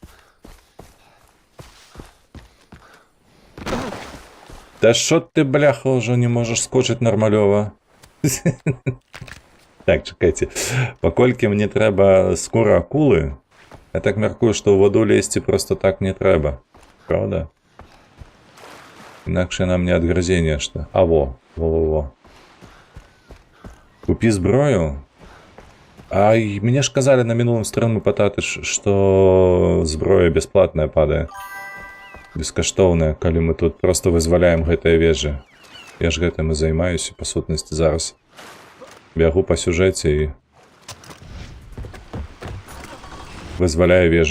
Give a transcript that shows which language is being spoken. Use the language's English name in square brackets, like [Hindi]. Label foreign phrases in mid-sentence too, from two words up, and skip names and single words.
[Belarusian] Та што ты, бляха, ўжо не можаш скочыць нармалёва? Так, чакайце. Паколькі мне трэба скура акулы, я так мяркую, што ў ваду лезці проста так не трэба. [Russian] Правда? [Belarusian] Інакш нам не адгрызе нешта. А во, во-во-во. Купі зброю. А мне ж казалі на мінулым стрыму пататы, што зброя бясплатная падае. Бескаштоўная, калі мы тут проста вызваляем гэтыя вежы. Я ж гэтым і займаюся, па сутнасці, зараз. Бягу па сюжэце і вызваляю вежы.